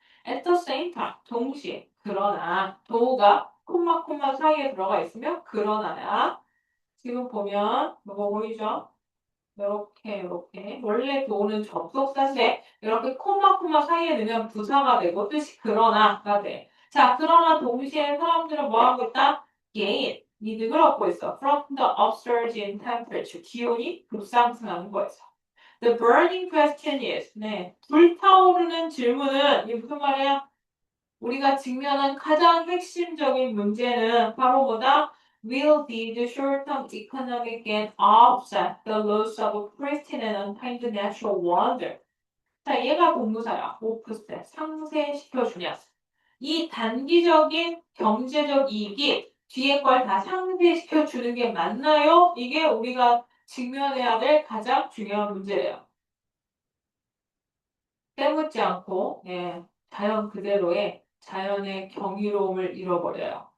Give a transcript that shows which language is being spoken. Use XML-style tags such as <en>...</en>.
<en>At the same time,</en> <ko>동시에 그러나 도가 콤마 사이에 들어가 있으면 그러나야 지금 보면 뭐가 보이죠? 이렇게 원래 도는 접속사인데 이렇게 콤마 사이에 넣으면 부사가 되고 뜻이 그러나가 돼. 자, 그러나 동시에 사람들은 뭐 하고 있다? gain, 이득을 얻고 있어.</ko> <en>From the upsurge in temperature,</en> <ko>기온이 급상승하는 거에서.</ko> <en>The burning question is,</en> <ko>네, 불타오르는 질문은 이게 무슨 말이야? 우리가 직면한 가장 핵심적인 문제는 바로 뭐다?</ko> <en>Will these short-term economic gain offset the loss of pristine and untainted natural wonder?</en> <ko>자, 얘가 동무사야. offset, 상쇄시켜주냐. 이 단기적인 경제적 이익이 뒤에 걸 다 상쇄시켜주는 게 맞나요? 이게 우리가 직면해야 될 가장 중요한 문제예요. 때묻지 않고 자연 그대로의 자연의 경이로움을 잃어버려요.</ko>